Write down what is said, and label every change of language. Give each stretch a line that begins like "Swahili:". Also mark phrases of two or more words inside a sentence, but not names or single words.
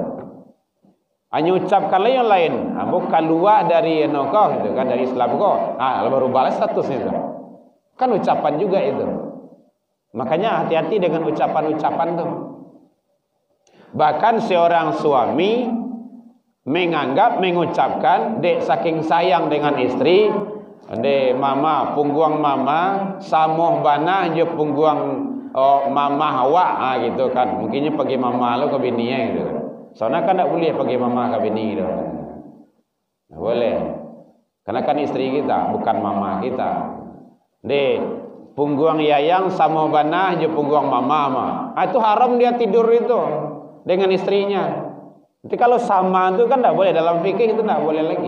Indonesian: Hanya ucapkanlah yang lain. Bukan luar dari kau itu kan, dari Islam kau. Baru balas statusnya itu. Kan ucapan juga itu. Makanya hati-hati dengan ucapan-ucapan itu. Bahkan seorang suami mengucapkan, dek saking sayang dengan istri,
Minangkabau: dek mama, pungguang mama, samoh banah je pungguang mama awak,
Indonesian: gitu kan. Mungkinnya pergi mama lo ke bininya gitu. Soalnya kan tak boleh pergi mama ke bini gitu. Tak boleh. Karena kan istri kita, bukan mama kita.
Minangkabau: Dek pungguang yayang sama banah je pungguang mama.
Indonesian: Itu haram dia tidur itu dengan istrinya. Nanti kalau sama itu kan tak boleh, dalam fikih itu tak boleh lagi.